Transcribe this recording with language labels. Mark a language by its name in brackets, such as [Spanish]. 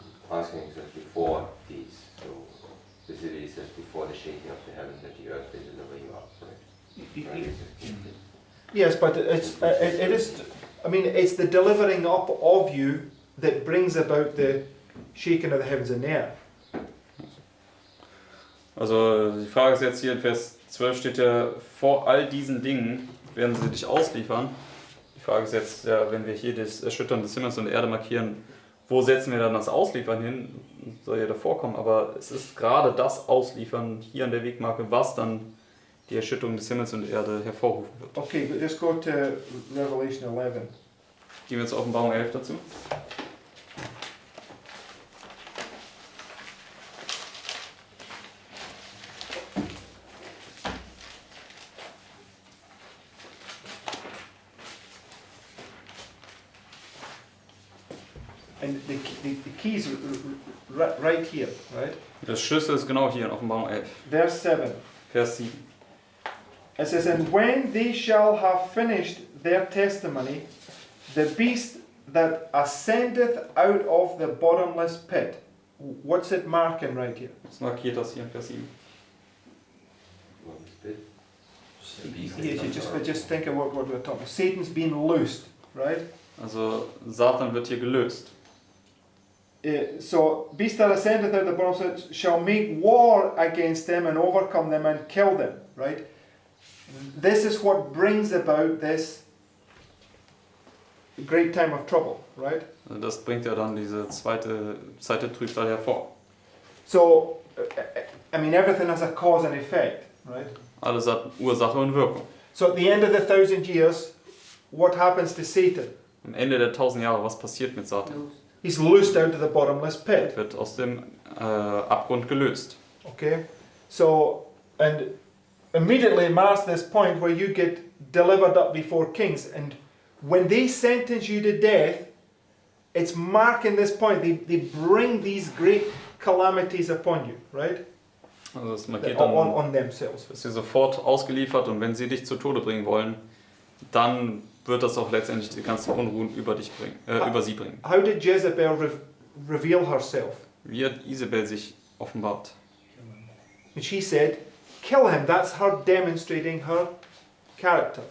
[English] Asking says before these, so specifically it says before the shaking of the heaven that the earth they deliver you up, right? Right? Yes, but it is. I mean, it's the delivering up of you that brings about the shaking of the heavens and the earth. [German] Also die Frage ist jetzt hier in Vers 12 steht ja, vor all diesen Dingen werden sie dich ausliefern. Die Frage ist jetzt, ja, wenn wir hier das Erschüttern des Himmels und der Erde markieren, wo setzen wir dann das Ausliefern hin? Soll ja davor kommen, aber es ist gerade das Ausliefern hier an der Wegmarke, was dann die Erschütterung des Himmels und der Erde hervorrufen wird. [English] Okay, but just go to Revelation 11. [German] Gehen wir zur Offenbarung 11 dazu. [English] And the key is right here, right? [German] Das Schlüssel ist genau hier in Offenbarung 11, [English] Verse 7. [German] Vers 7. [English] It says, and when they shall have finished their testimony, the beast that ascendeth out of the bottomless pit. What's it marking right here? [German] Was markiert das hier in Vers 7? [English] What is this? Yes, you just think of what we're talking about. Satan's been loosed, right? [German] Also Satan wird hier gelöst. [English] So, beast that ascendeth out of the bottomless pit shall make war against them and overcome them and kill them, right? This is what brings about this great time of trouble, right? [German] Also das bringt ja dann diese zweite Zeit der Trübsal hervor. [English] So, I mean, everything has a cause and effect, right? [German] Alles hat Ursache und Wirkung. [English] So at the end of the 1,000 years, what happens to Satan? [German] Am Ende der 1000 Jahre, was passiert mit Satan? [English] He's loosed out of the bottomless pit. [German] Er wird aus dem Abgrund gelöst. [English] Okay? So, and immediately it marks this point where you get delivered up before kings. And when they sentence you to death, it's marking this point. They bring these great calamities upon you, right? [German] Also es markiert dann, [English] On themselves. [German] dass sie sofort ausgeliefert und wenn sie dich zu Tode bringen wollen, dann wird das auch letztendlich die ganzen Unruhen über sie bringen. [English] How did Jezebel reveal herself? [German] Wie hat Isabel sich offenbart? [English] And she said, kill him. That's her demonstrating her character,